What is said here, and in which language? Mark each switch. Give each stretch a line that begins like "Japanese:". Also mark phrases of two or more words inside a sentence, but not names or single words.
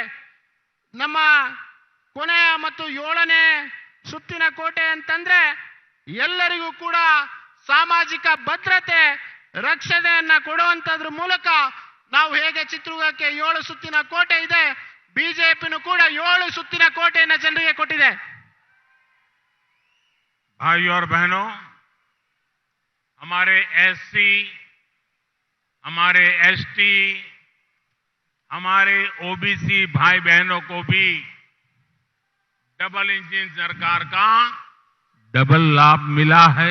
Kannada: ನಮ್ಮ ಕೊನೆಯ ಮತ್ತು 7ನೇ ಸುತ್ತಿನ ಕೋಟೆ ಅಂತಂದ್ರೆ ಎಲ್ಲರಿಗೂ ಕೂಡ ಸಾಮಾಜಿಕ ಭದ್ರತೆ, ರಕ್ಷಣೆಯನ್ನ ಕೊಡುವಂತದ್ರ ಮೂಲಕ ನಾವು ಹೇಗೆ ಚಿತ್ರದುರ್ಗಕ್ಕೆ 7 ಸುತ್ತಿನ ಕೋಟೆ ಇದೆ, ಬಿಜೆಪಿನೂ ಕೂಡ 7 ಸುತ್ತಿನ ಕೋಟೆಯನ್ನ ಜನರಿಗೆ ಕೊಟ್ಟಿದೆ.
Hindi: भाइयों और बहनों, हमारे एससी, हमारे एसटी, हमारे ओबीसी भाई बहनों को भी
English: double engine
Hindi: सरकार का डबल लाभ मिला है।